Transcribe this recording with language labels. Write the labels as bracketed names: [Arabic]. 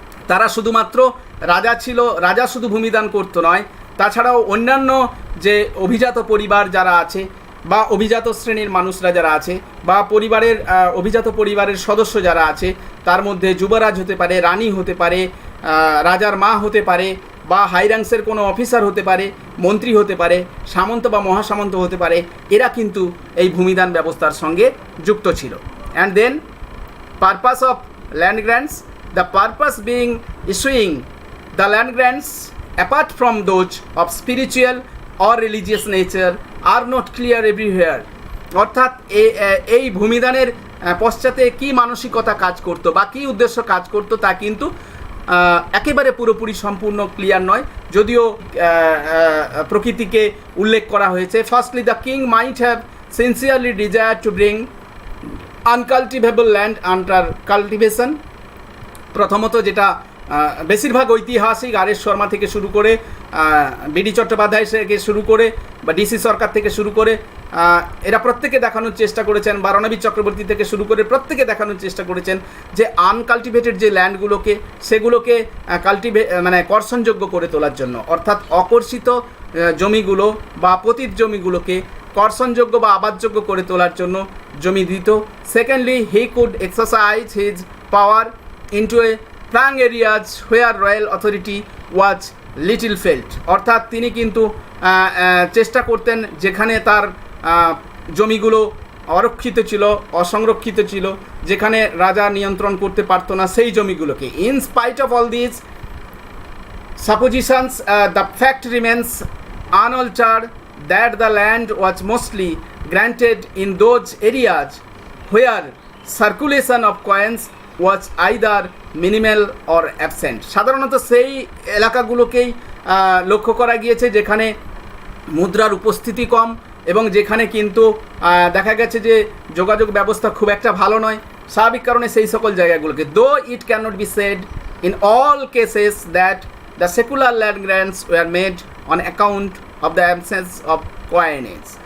[Bangla] তারা শুধুমাত্র রাজা ছিল, রাজা শুধু ভূমিদান করতো নয়, তাছাড়াও অন্যান্য যে অভিজাত পরিবার যারা আছে বা অভিজাত শ্রেণীর মানুষরা যারা আছে বা পরিবারের অভিজাত পরিবারের সদস্য যারা আছে, তার মধ্যে যুবরাজ হতে পারে, রানী হতে পারে, রাজার মা হতে পারে, বা হাই র্যাঙ্কসের কোনো অফিসার হতে পারে, মন্ত্রী হতে পারে, সামন্ত বা মহাসামন্ত হতে পারে, এরা কিন্তু এই ভূমিদান ব্যবস্থার সঙ্গে যুক্ত ছিল। [English] And then purpose of land grants, the purpose being issuing the land grants apart from those of spiritual or religious nature are not clear everywhere। [Bangla] অর্থাৎ এই ভূমিদানের পশ্চাতে কী মানসিকতা কাজ করতো বা কী উদ্দেশ্য কাজ করতো তা কিন্তু একেবারে পুরোপুরি সম্পূর্ণ ক্লিয়ার নয়, যদিও প্রকৃতিকে উল্লেখ করা হয়েছে। [English] Firstly the king might have sincerely desire to bring uncultivable land under cultivation. [Bangla] প্রথমত যেটা বেশিরভাগ ঐতিহাসিক আর এস শর্মা থেকে শুরু করে বিডি চট্টোপাধ্যায় থেকে শুরু করে বা ডিসি সরকার থেকে শুরু করে এরা প্রত্যেকে দেখানোর চেষ্টা করেছেন, বা রণবীর চক্রবর্তী থেকে শুরু করে প্রত্যেকে দেখানোর চেষ্টা করেছেন যে আনকাল্টিভেটেড যে ল্যান্ডগুলোকে সেগুলোকে মানে কর্ষণযোগ্য করে তোলার জন্য, অর্থাৎ অকর্ষিত জমিগুলো বা পতিত জমিগুলোকে কর্ষণযোগ্য বা আবাদযোগ্য করে তোলার জন্য জমি দিত। [English] Secondly he could exercise his power into a prang areas where royal authority was little felt। [Bangla] অর্থাৎ তিনি কিন্তু চেষ্টা করতেন যেখানে তার জমিগুলো অরক্ষিত ছিল, অসংরক্ষিত ছিল, যেখানে রাজা নিয়ন্ত্রণ করতে পারতো না সেই জমিগুলোকে। [English] In spite of all this suppositions, the fact remains unaltered that the land was mostly granted in those areas where circulation of coins was either minimal or absent। [Bangla] সাধারণত সেই এলাকাগুলোকেই লক্ষ্য করা গিয়েছে যেখানে মুদ্রার উপস্থিতি কম এবং যেখানে কিন্তু দেখা গেছে যে যোগাযোগ ব্যবস্থা খুব একটা ভালো নয়। স্বাভাবিক কারণে সেই সকল জায়গাগুলোকে, [English] Though it can not be said in all cases that the secular land grants were made on account of the absence of coinage.